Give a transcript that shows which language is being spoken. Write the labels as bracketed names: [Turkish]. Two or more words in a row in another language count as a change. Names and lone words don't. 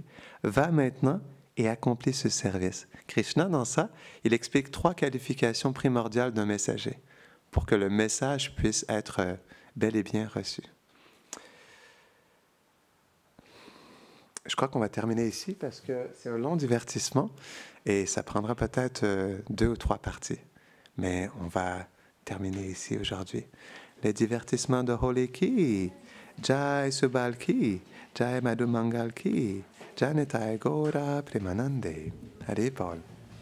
[French] Va maintenant et accomplis ce service. Krishna, dans ça, il explique 3 qualifications primordiales d'un messager pour que le message puisse être bel et bien reçu. Je crois qu'on va terminer ici parce que c'est un long divertissement et ça prendra peut-être 2 ou 3 parties. Mais on va terminer ici aujourd'hui. Le divertissement de [Hindi] होली की, जय सुबल की, जय मधु मंगल की, जय निताई गौर प्रेमानंदे. [French] Hare Paul.